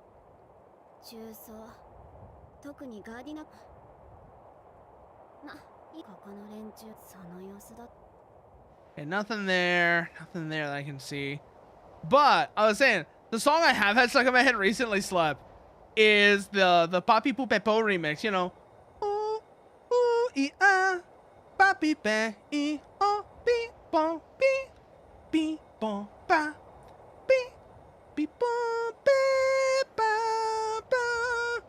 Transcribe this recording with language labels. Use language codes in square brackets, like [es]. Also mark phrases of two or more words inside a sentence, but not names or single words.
[en] Okay, nothing there. Nothing there that I can see. But I was saying, the song I have had stuck in my head recently, Slep, is the Papi Pupepo remix, you know. Ooh, ooh, ah, papi pe, oh, pi, bon, pi, bon, pa, pi, bon, ba, ba.